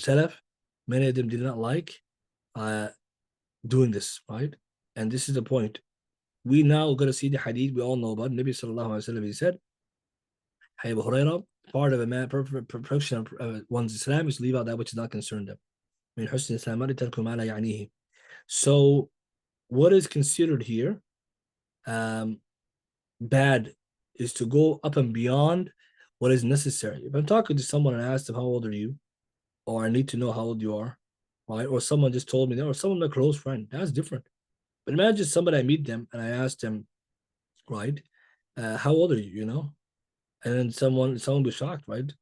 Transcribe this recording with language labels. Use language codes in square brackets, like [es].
[en] The salaf, many of them did not like uh, doing this, right? And this is the point. We now going to see the hadith we all know about. Nabi sallallahu alaihi wasallam, he said, Hey, Abu Hurairah, part of a man, perfection of one's Islam is to leave out that which does not concern them. [ar] من حسن الإسلام ترك ما لا يعنيه. [en] So, what is considered here bad is to go up and beyond what is necessary. If I'm talking to someone and I ask them, how old are you? Or I need to know how old you are, right? Or someone just told me that, or someone, my close friend, that's different. But imagine somebody I meet them and I ask them, right, how old are you, And then someone will be shocked, right?